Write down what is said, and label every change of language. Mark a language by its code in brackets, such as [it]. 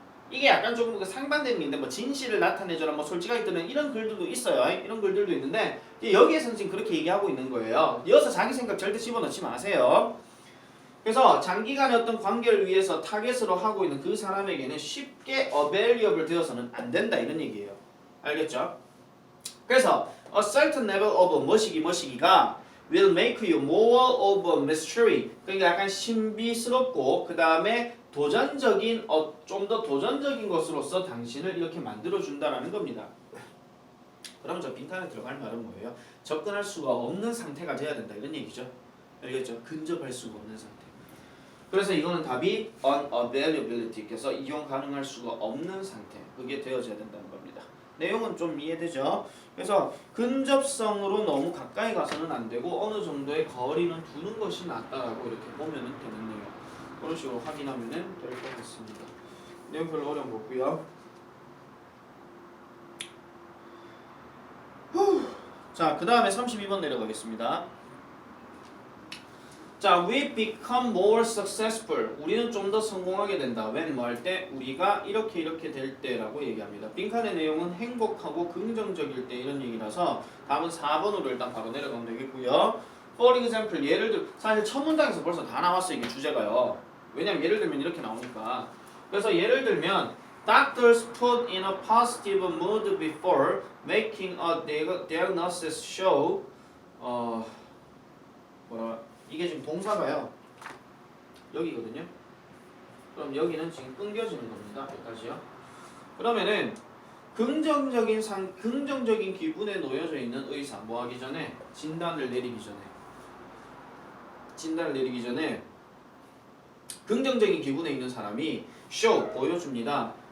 [ko] 이게 약간 조금 그 상반되는 게 있는데 뭐 진실을 나타내줘라 뭐 솔직하게 뜨는 이런 글들도 있어요. 이런 글들도 있는데 여기에서는 지금 그렇게 얘기하고 있는 거예요. 이어서 자기 생각 절대 집어넣지 마세요. 그래서 장기간의 어떤 관계를 위해서 타겟으로 하고 있는 그 사람에게는 쉽게 available 되어서는 안 된다 이런 얘기예요. 알겠죠? [en] 그래서 a certain level of [ko] 머시기가 [en] will make you more of a mystery. [ko] 그러니까 약간 신비스럽고 그 다음에 도전적인 좀 더 도전적인 것으로서 당신을 이렇게 만들어준다라는 겁니다. 그럼 저 빈칸에 들어갈 말은 뭐예요? 접근할 수가 없는 상태가 돼야 된다 이런 얘기죠. 알겠죠? 근접할 수가 없는 상태. 그래서 이거는 답이 unavailability, 그래서 이용 가능할 수가 없는 상태, 그게 되어져야 된다는 겁니다. 내용은 좀 이해되죠? 그래서 근접성으로 너무 가까이 가서는 안 되고 어느 정도의 거리는 두는 것이 낫다라고 이렇게 보면 되겠네요. 그런 식으로 확인하면 될 것 같습니다. 내용 별로 어려운 거 없고요. 자, 그 다음에 32번 내려가겠습니다. [en] 자, we become more successful. [ko] 우리는 좀 더 성공하게 된다. when 뭐 할 때? 우리가 이렇게 될 때라고 얘기합니다. 빈칸의 내용은 행복하고 긍정적일 때 이런 얘기라서 다음은 4번으로 일단 바로 내려가면 되겠고요. [en] For example, [ko] 예를 들어 사실 첫 문장에서 벌써 다 나왔어요. 이게 주제가요. 왜냐면 예를 들면 이렇게 나오니까. 그래서 예를 들면 [en] Doctors put in a positive mood before making a diagnosis show [ko] 이게 지금 동사가요. 여기거든요. 그럼 여기는 지금 끊겨지는 겁니다. 여기까지요. 그러면은 긍정적인 기분에 놓여져 있는 의사 뭐 하기 전에 진단을 내리기 전에 긍정적인 기분에 있는 사람이 show 보여줍니다.